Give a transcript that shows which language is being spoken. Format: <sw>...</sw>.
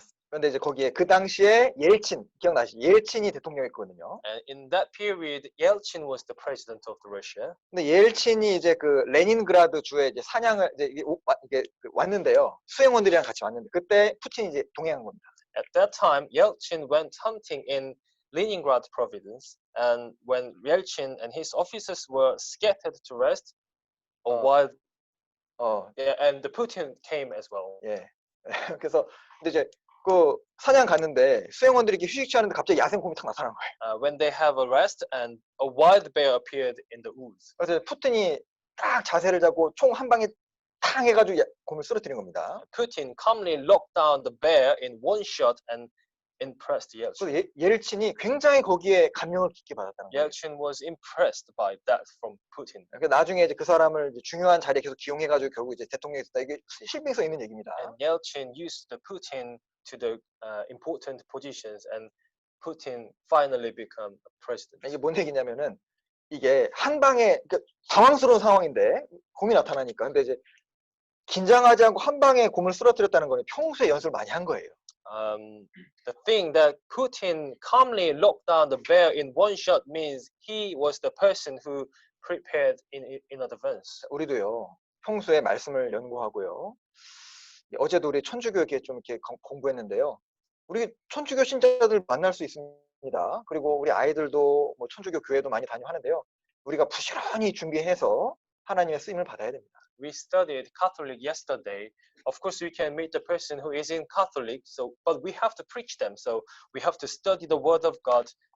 <ko>그런데 이제 거기에 그 당시에 옐친 기억나시죠? 옐친이 대통령이었거든요.</ko> <en>And in that period, Yeltsin was the president of Russia.</en> <ko>근데 옐친이 이제 그 레닌그라드 주에 이제 사냥을 이제 이게 왔는데요. 수행원들이랑 같이 왔는데 그때 푸틴이 이제 동행한 겁니다.</ko> <en>At that time, Yeltsin went hunting in Leningrad province, and when Yeltsin and his officers were scattered to rest, and the Putin came as well.</en> <ko>예. 그래서 근데 이제 그 사냥 갔는데 수행원들이 이렇게 휴식 취하는데 갑자기 야생곰이 탁 나타난 거예요.</ko> <en>When they have a rest, and a wild bear appeared in the woods.</en> <ko>그래서 푸틴이 딱 자세를 잡고 총 한 방에 탕 해가지고 곰을 쓰러뜨린 겁니다.</ko> <en>Putin calmly locked down the bear in one shot and impressed Yeltsin.</en> <ko>그래서 옐친이 굉장히 거기에 감명을 깊게 받았다는 거예요.</ko> <en>Yeltsin was impressed by that from Putin.</en> <ko>그러니까 나중에 이제 그 사람을 이제 중요한 자리에 계속 기용해가지고 결국 이제 대통령이 됐다. 이게 실명성 있는 얘기입니다.</ko> <en>And Yeltsin used the Putin to the important positions, and Putin finally became a president.</en> <ko>이게 뭔 얘기냐면은 이게 한 방에 그러니까 당황스러운 상황인데 곰이 나타나니까 근데 이제 긴장하지 않고 한 방에 곰을 쓰러뜨렸다는 거는 평소에 연습을 많이 한 거예요.</ko> <en>the thing that Putin calmly locked down the bear in one shot means he was the person who prepared in advance.</en> <ko>우리도요. 평소에 말씀을 연구하고요. 어제도 우리 천주교에 좀 이렇게 공부했는데요. 우리 천주교 신자들 만날 수 있습니다. 그리고 우리 아이들도 뭐 천주교 교회도 많이 다녀하는데요. 우리가 부지런히 준비해서 하나님의 쓰임을 받아야 됩니다.</ko> <en>We studied Catholic yesterday. Of course, we can meet the person who is in Catholic. So, but we have to preach them. So we have to study the Word of God.</en>